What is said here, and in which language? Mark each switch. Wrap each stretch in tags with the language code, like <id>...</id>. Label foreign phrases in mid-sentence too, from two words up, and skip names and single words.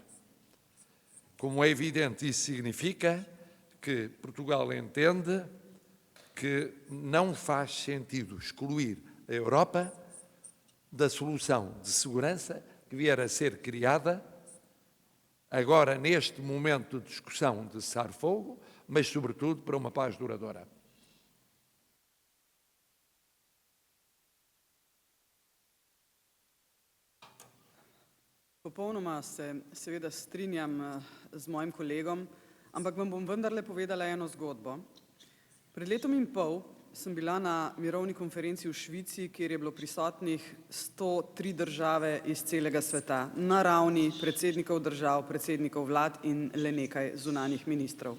<pt>Como é evidente, isso significa que Portugal entende que não faz sentido excluir a Europa da solução de segurança que vier a ser criada agora neste momento de discussão de cessar-fogo, mas sobretudo para uma paz duradoura.</pt> <sl>Popolnoma se seveda strinjam z mojim kolegom, ampak vam bom vendarle povedala eno zgodbo. Pred letom in pol sem bila na mirovni konferenci v Švici, kjer je bilo prisotnih 103 države iz celega sveta, na ravni predsednikov držav, predsednikov vlad in le nekaj zunanjih ministrov.</sl>